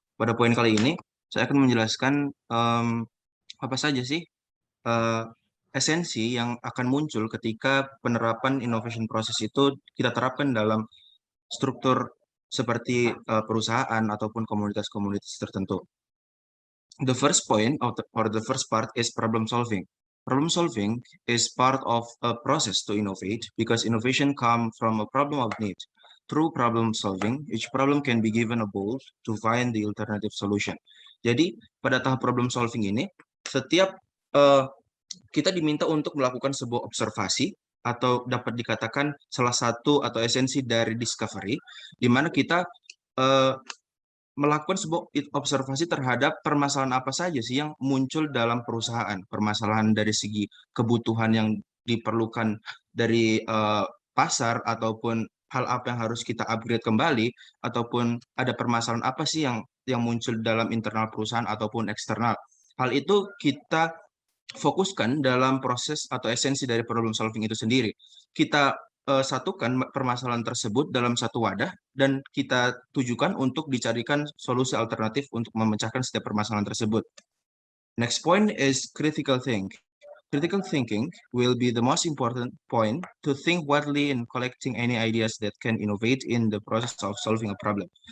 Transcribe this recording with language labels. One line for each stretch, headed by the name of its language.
Indonesian: Pada poin kali ini, saya akan menjelaskan apa saja sih esensi yang akan muncul ketika penerapan innovation process itu kita terapkan dalam struktur seperti perusahaan ataupun komunitas-komunitas tertentu.
English: The first point or the first part is problem solving. Problem solving is part of a process to innovate because innovation comes from a problem of need. Through problem solving, each problem can be given a goal to find the alternative solution.
Indonesian: Jadi, pada tahap problem solving ini, setiap kita diminta untuk melakukan sebuah observasi atau dapat dikatakan salah satu atau esensi dari discovery, di mana kita melakukan sebuah observasi terhadap permasalahan apa saja sih yang muncul dalam perusahaan. Permasalahan dari segi kebutuhan yang diperlukan dari pasar, ataupun hal apa yang harus kita upgrade kembali, ataupun ada permasalahan apa sih yang muncul dalam internal perusahaan ataupun eksternal. Hal itu kita fokuskan dalam proses atau esensi dari problem solving itu sendiri. Kita satukan permasalahan tersebut dalam satu wadah dan kita tujukan untuk dicarikan solusi alternatif untuk memecahkan setiap permasalahan tersebut.
English: Next point is critical thinking. Critical thinking will be the most important point to think widely in collecting any ideas that can innovate in the process of solving a problem.